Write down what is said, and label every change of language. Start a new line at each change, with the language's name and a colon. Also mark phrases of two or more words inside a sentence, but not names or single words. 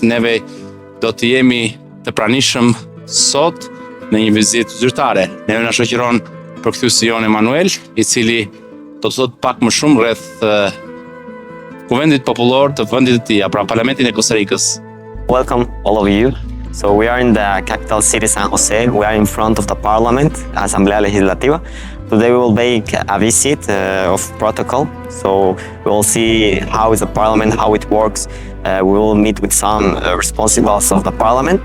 Albanian: Neve do të jemi të pranishëm sot në një vizitë zyrtare. Neve na shoqëron përkthyesi Jon Emanuel, i cili do të thotë pak më shumë rreth Kuvendit Popullor të vendit të tij, pra parlamentin e Costa Ricës.
English: Welcome, all of you. So we are in the capital city, San Jose. We are in front of the parliament, Asamblea Legislativa. Today we will make a visit of protocol. So we will see how is the parliament, how it works. We will meet with some responsibles of the parliament.